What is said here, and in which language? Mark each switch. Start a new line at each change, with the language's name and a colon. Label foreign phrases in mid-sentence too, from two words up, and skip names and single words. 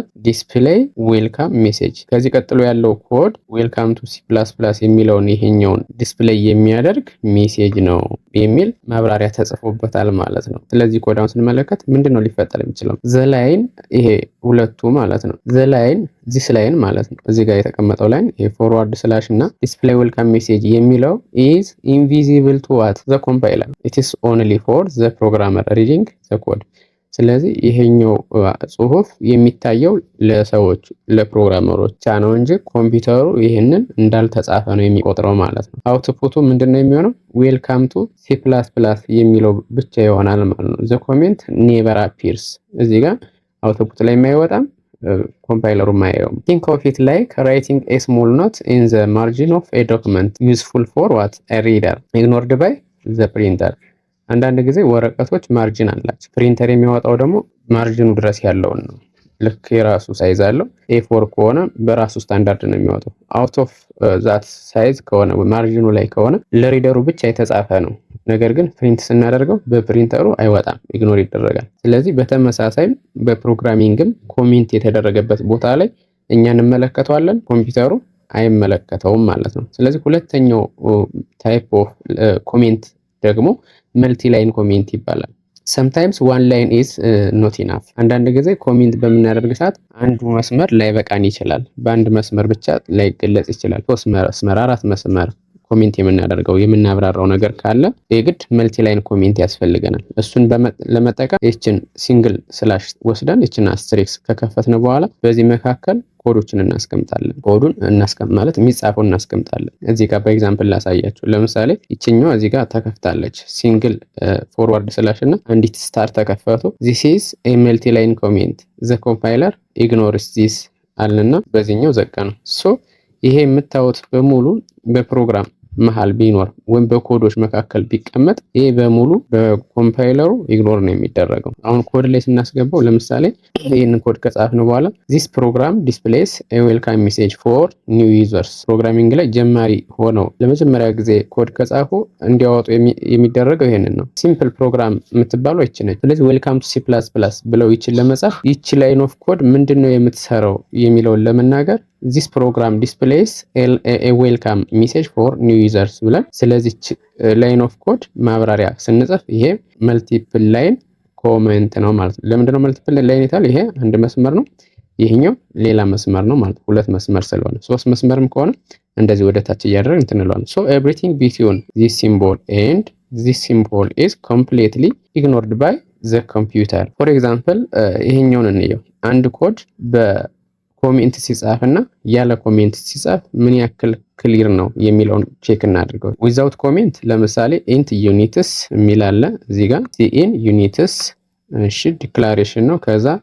English: display welcome message።
Amharic: ከዚህ ቀጥሎ ያለው ኮድ
English: welcome to C++
Amharic: የሚለውን ይሄኛውን ዲስፕሌይ የሚያደርግ ሜሴጅ ነው የሚል ማብራሪያ ተጽፎበታል ማለት ነው። ስለዚህ ኮዳውን ስንመለከት ምንድነው ሊፈጠር የሚችለው? ዘላይን ይሄ ሁለቱ ማለት ነው።
English: the line this line
Amharic: ማለት ነው። እዚህ ጋር የተቀመጠው ላይን ይሄ
English: forward slash
Amharic: እና
English: display welcome message
Amharic: የሚለው
English: is invisible to what the compiler, it is only for the programmer reading the code።
Amharic: ስለዚህ ይሄኛው ጽሁፍ የሚታየው ለሰዎች ለፕሮግራመሮች ብቻ ነው እንጂ ኮምፒውተሩ ይሄንን እንዳልተጻፈ ነው የሚቆጥረው ማለት ነው። አውትፑቱ ምንድነው የሚሆነው?
English: welcome to C++
Amharic: የሚለው ብቻ ይሆናል ማለት ነው።
English: the comment never appears።
Amharic: እዚህ ጋር አውትፑት ላይ የማይወጣም ኮምፓይለሩ ማየው።
English: think of it like writing a small note in the margin of a document useful for what a reader ignored by the printer።
Amharic: አንዳንድ ጊዜ ወረቀቶች ማርጂን አላቸው። ፕሪንተር የሚያወጣው ደግሞ ማርጂኑ ድረስ ያለውን ነው። ልክ የራሱ ሳይዝ አለው። A4 ከሆነ በራሱ ስታንዳርድ ነው የሚያወጣው።
English: out of that size
Amharic: ከሆነ ማርጂኑ ላይ ከሆነ ለሪደሩ ብቻ የተጻፈ ነው። ነገር ግን ፕሪንት ስናደርገው በፕሪንተሩ አይወጣም፣ ኢግኖር ይደረጋል። ስለዚህ በተመሳሳይ በፕሮግራሚንግም ኮሜንት የተደረገበት ቦታ ላይ እኛ እንመለከተዋለን፣ ኮምፒውተሩ አይመለከተውም ማለት ነው። ስለዚህ ሁለተኛው
English: type of comment
Amharic: ደግሞ
English: multi line comment
Amharic: ይባላል።
English: sometimes one line is not enough።
Amharic: አንዳንድ ጊዜ ኮሜንት በምናደርግ ሰዓት አንዱ መስመር ላይ በቃን ይችላል። በአንድ መስመር ብቻ ላይ ገለጽ ይችላል። 3 መስመር 4 መስመር ኮሜንት የምናደርገው የምናብራራው ነገር ካለ የግድ
English: multi line comment
Amharic: ያስፈልገናል። እሱን ለመጠቀም ይችን
English: single slash
Amharic: ወስደን ይችን አስትሪክስ ከከፈትን በኋላ በዚህ መካከል ኮዶችን እናስቀምጣለን። ኮዱን ማለት የሚጻፈው እናስቀምጣለን። እዚህ ጋር በኤግዛምፕል ላሳያችሁ። ለምሳሌ ይችኛዋ እዚህ ጋር ተከፍታለች። ሲንግል
English: forward slash
Amharic: እና አንዲት ስታር ተከፈቱ።
English: this is a multi line comment the compiler ignores this
Amharic: አለና በዚህኛው ዘጋ ነው። ሶ ይሄ የምታዩት በሙሉ በፕሮግራም መሃል ቢኖር ወይም በኮዶች መካከል ቢቀመጥ ይሄ በሙሉ በኮምፓይለሩ ኢግኖር ነው የሚደረገው። አሁን ኮድ ላይ ስናስገባው ለምሳሌ ይሄንን ኮድ ከጻፍን በኋላ
English: this program displays a welcome message for new users
Amharic: ፕሮግራሚንግ ላይ ጀማሪ ሆነው ለመጀመሪያ ጊዜ ኮድ ከጻፉ እንዲያወጡ የሚደረገው ይሄንን ነው።
English: simple program
Amharic: የምትባለው ይቺ ነች። ስለዚህ
English: welcome to C++
Amharic: ብለው ይችን ለመጻፍ ይቺ
English: line of code
Amharic: ምንድነው የምትሰራው የሚለውን ለመናገር
English: this program displays a welcome message for new users
Amharic: ብለን ስለዚህ
English: line of code
Amharic: ማብራሪያ ስንጽፍ ይሄ
English: multiple line comment
Amharic: ነው ማለት ነው። ለምንድነው
English: multiple line
Amharic: ይታል? ይሄ አንድ መስመር ነው፣ ይሄኛው ሌላ መስመር ነው ማለት ሁለት መስመር ስለሆነ ሶስት መስመርም ከሆነ እንደዚህ ወደ ታች እያደረግን እንትንለዋለን።
English: so everything between this symbol and this symbol is completely ignored by the computer. for example
Amharic: ይሄኛውን እንየው። አንድ ኮድ ኮሜንት ሲጻፍና ያለ ኮሜንት ሲጻፍ ምን ያክል ክሊር ነው የሚለውን ቼክ እናድርገው።
English: without comment
Amharic: ለምሳሌ int units የሚል አለ እዚህ ጋር cin units እሺ ዲክላሬሽን ነው። ከዛ